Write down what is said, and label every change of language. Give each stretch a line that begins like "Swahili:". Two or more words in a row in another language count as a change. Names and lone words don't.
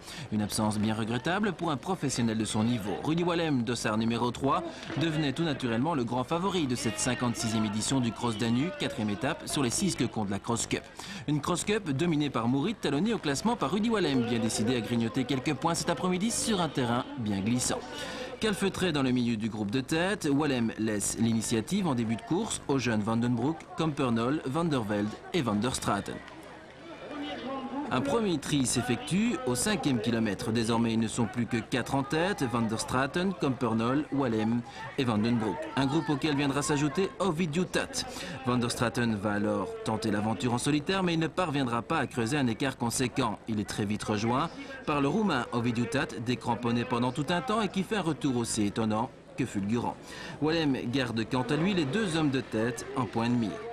French: Une absence bien regrettable pour un professionnel de son niveau. Rudi Wallem, dossard numéro 3, devenait tout naturellement le grand favori de cette 56e édition du Cross Danube, 4e étape sur les 6 que compte la Cross Cup. Une Cross Cup dominée par Mourit, talonnée au classement par Rudi Wallem, bien décidé à grignoter quelques points cet après-midi sur un terrain bien glissant. Calfeutré dans le milieu du groupe de tête, Wallem laisse l'initiative en début de course aux jeunes Van den Broek, Campernoll, Van der Velde et Van der Straten. Un premier tri s'effectue au 5e kilomètre. Désormais, ils ne sont plus que 4 en tête, Van der Straten, Campernoll, Wallem et Van den Broek. Un groupe auquel viendra s'ajouter Ovidiu Tat. Van der Straten va alors tenter l'aventure en solitaire, mais il ne parviendra pas à creuser un écart conséquent. Il est très vite rejoint par le Roumain Ovidiu Tat, décramponné pendant tout un temps et qui fait un retour aussi étonnant que fulgurant. Wallem garde quant à lui les 2 hommes de tête en point de mire.